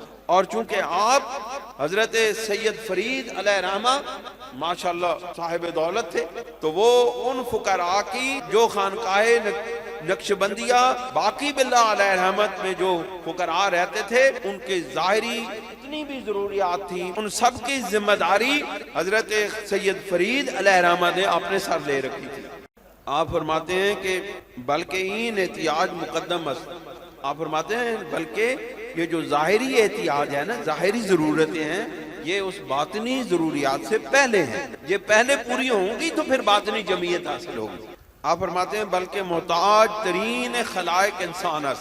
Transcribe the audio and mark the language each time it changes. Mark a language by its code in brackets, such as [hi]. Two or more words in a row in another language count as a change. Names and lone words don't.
[ur] اور چونکہ آپ حضرت سید فرید [ar] علیہ رحمہ [ur] ماشاءاللہ صاحب دولت تھے، تو وہ ان فقراء کی جو خانقاہ نقشبندیہ باقی باللہ [ar] علیہ رحمت [ur] میں جو فقراء رہتے تھے، ان کے ظاہری جتنی بھی ضروریات تھیں، ان سب کی ذمہ داری حضرت سید فرید [ar] علیہ رحمہ [ur] نے اپنے سر لے رکھی تھی۔ آپ فرماتے ہیں کہ [fa] بلکہ این احتیاج مقدم است۔ [ur] آپ فرماتے ہیں بلکہ یہ جو ظاہری احتیاج ہے نا، ظاہری ضرورتیں ہیں، یہ اس باطنی ضروریات سے پہلے ہیں۔ یہ پہلے پوری ہوں گی تو پھر باطنی جمعیت حاصل ہوگی۔ آپ فرماتے ہیں [fa] بلکہ محتاج ترین خلائق انسان است۔